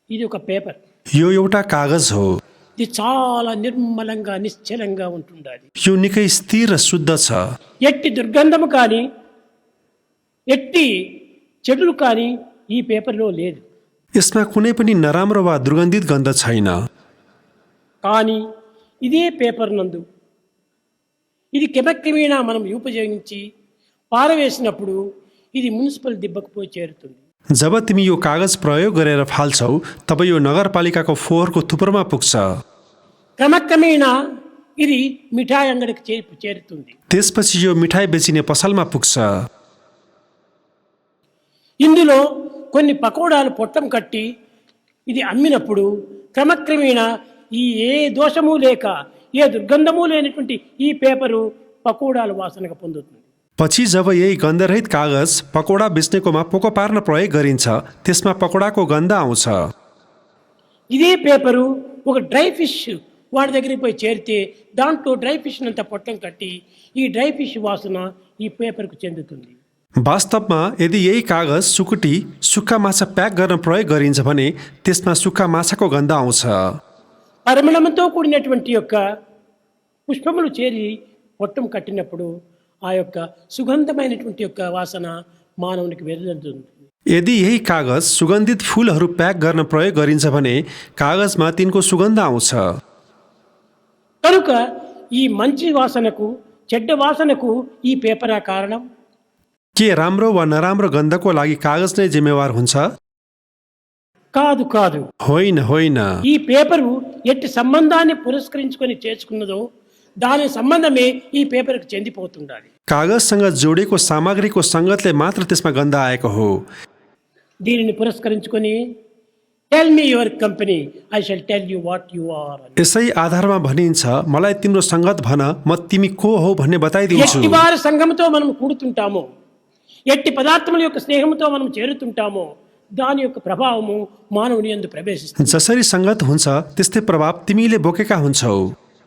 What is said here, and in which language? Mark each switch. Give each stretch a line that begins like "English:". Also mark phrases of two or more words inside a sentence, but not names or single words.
Telugu: ఇది ఒక పేపర్.
Nepali: यो एउटा कागज हो।
Telugu: ఇది చాలా నిర్మలంగా నిశ్చలంగా ఉంటుండాలి.
Nepali: यो निकै स्थिर र शुद्ध छ।
Telugu: ఎట్టి దుర్గంధము కానీ ఎట్టి చెడులు కానీ ఈ పేపర్లో లేదు.
Nepali: यसमा कुनै पनि नराम्रो वा दुर्गन्धित गन्ध छैन।
Telugu: కానీ ఇదే పేపర్ నందు ఇది క్రమక్రమేణా మనం ఉపయోగించి పారవేసినప్పుడు ఇది మున్సిపల్ దిబ్బకు పోయి చేరుతుంది.
Nepali: जब तिमी यो कागज प्रयोग गरेर फाल्छौ तब यो नगरपालिकाको फोहोरको थुप्रोमा पुग्छ।
Telugu: క్రమక్రమేణా ఇది మిఠాయి అంగడికి చేరుతుంది.
Nepali: त्यसपछि यो मिठाई बेचिने पसलमा पुग्छ।
Telugu: ఇందులో కొన్ని పకోడాలు పొట్టం కట్టి ఇది అమ్మినప్పుడు క్రమక్రమేణా ఈ ఏ దోషము లేక ఏ దుర్గంధము లేనటువంటి ఈ పేపరు పకోడాల వాసనగా పొందుతుంది.
Nepali: पछि जब यही गन्धरहित कागज पकोडा बेच्नेकोमा पोको पार्न प्रयोग गरिन्छ त्यसमा पकोडाको गन्ध आउँछ।
Telugu: ఇదే పేపరు ఒక
English: dry fish
Telugu: వాడి దగ్గరికి పోయి చేరితే దాంట్లో
English: dry fish
Telugu: అంతా పొట్టం కట్టి ఈ
English: dry fish
Telugu: వాసన ఈ పేపర్కు చెందుతుంది.
Nepali: वास्तवमा यदि यही कागज सुकुटी सुक्खा माछा प्याक गर्न प्रयोग गरिन्छ भने त्यसमा सुक्खा माछाको गन्ध आउँछ।
Telugu: పరిమళంతో కూడినటువంటి యొక్క పుష్పములు చేరి పొట్టం కట్టినప్పుడు ఆ యొక్క సుగంధమైనటువంటి యొక్క వాసన మానవునికి వెదజల్లుతుంది.
Nepali: यदि यही कागज सुगन्धित फूलहरू प्याक गर्न प्रयोग गरिन्छ भने कागजमा तिनको सुगन्ध आउँछ।
Telugu: కనుక ఈ మంచి వాసనకు చెడ్డ వాసనకు ఈ పేపర్ కారణం.
Nepali: के राम्रो वा नराम्रो गन्धको लागि कागज नै जिम्मेवार हुन्छ?
Telugu: కాదు కాదు.
Nepali: होइन होइन।
Telugu: ఈ పేపరు ఎట్టి సంబంధాన్ని పురస్కరించుకొని చేసుకున్నదో దాని సంబంధమే ఈ పేపర్కు చెందిపోతుండాలి.
Nepali: कागजसँग जोडिएको सामग्रीको सङ्गतले मात्र त्यसमा गन्ध आएको हो।
Telugu: దీనిని పురస్కరించుకొని
English: Tell me your company I shall tell you what you are.
Nepali: यसै आधारमा भनिन्छ मलाई तिम्रो सङ्गत भन म तिमी को हो भन्ने बताइदिन्छु।
Telugu: ఎట్టి వారి సంఘముతో మనం కూడుతుంటామో ఎట్టి పదార్థముల యొక్క స్నేహంతో మనం చేరుతుంటామో దాని యొక్క ప్రభావము మానవుని యందు ప్రవేశిస్తుంది.
Nepali: जसरी सङ्गत हुन्छ त्यस्तै प्रभाव तिमीले बोकेका हुन्छौ।